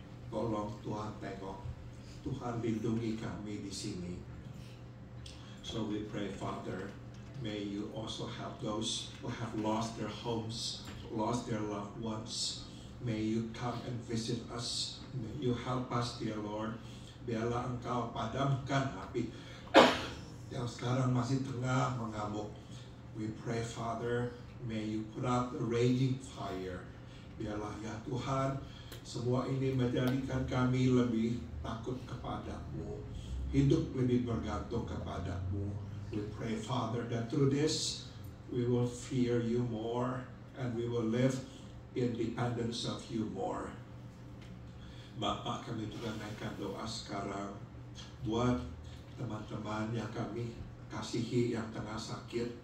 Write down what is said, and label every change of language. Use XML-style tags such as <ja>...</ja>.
<id>Tolong Tuhan tengok, Tuhan lindungi kami di sini.</id> <en>So we pray, Father, may you also help those who have lost their homes, lost their loved ones. May you come and visit us. May you help us, dear Lord.</en> <id>Biarlah Engkau padamkan api yang sekarang masih tengah mengamuk.</id> <en>We pray, Father, may you put out the raging fire.</en> <id>Biarlah ya Tuhan, semua ini menjadikan kami lebih takut kepadamu, hidup lebih bergantung kepadamu.</id> <en>We pray, Father, that through this we will fear you more and we will live in dependence of you more.</en> <id>Bapak, kami juga naikkan doa sekarang buat teman-teman yang kami kasihi yang tengah sakit.</id>